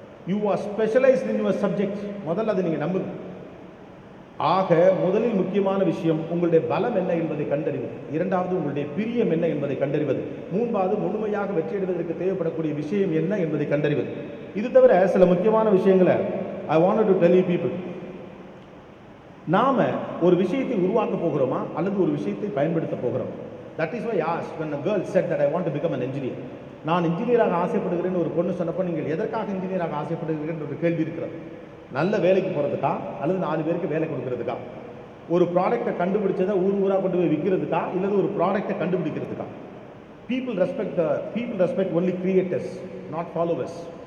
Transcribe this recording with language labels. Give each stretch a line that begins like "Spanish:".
English: You are specialised in your subject.
Tamil: முதல்ல அதை நீங்கள் நம்புங்க. ஆக முதலில் முக்கியமான விஷயம் உங்களுடைய பலம் என்ன என்பதை கண்டறிவது, 2வது உங்களுடைய பிரியம் என்ன என்பதை கண்டறிவது, 3வது முழுமையாக வெற்றியடைவதற்கு தேவைப்படக்கூடிய விஷயம் என்ன என்பதை கண்டறிவது. இது தவிர சில முக்கியமான விஷயங்களை
English: I want to tell you people.
Tamil: நாம ஒரு விஷயத்தை உருவாக்க போகிறோமா அல்லது ஒரு விஷயத்தை பயன்படுத்த போகிறோம்?
English: That is why as when a girl said that I want to become an engineer.
Tamil: நான் இன்ஜினியராக ஆசைப்படுகிறேன்னு ஒரு பொண்ணு சொன்னப்போ நீங்கள் எதற்காக இன்ஜினியராக ஆசைப்படுகிறீர்கள் ஒரு கேள்வி இருக்கிறது. நல்ல வேலைக்கு போகிறதுக்கா அல்லது 4 பேருக்கு வேலை கொடுக்கறதுக்கா? ஒரு ப்ராடக்டை கண்டுபிடிச்சதை ஊராக கொண்டு போய் விற்கிறதுக்கா இல்லது ஒரு ப்ராடக்டை கண்டுபிடிக்கிறதுக்கா?
English: People respect only creators, not followers.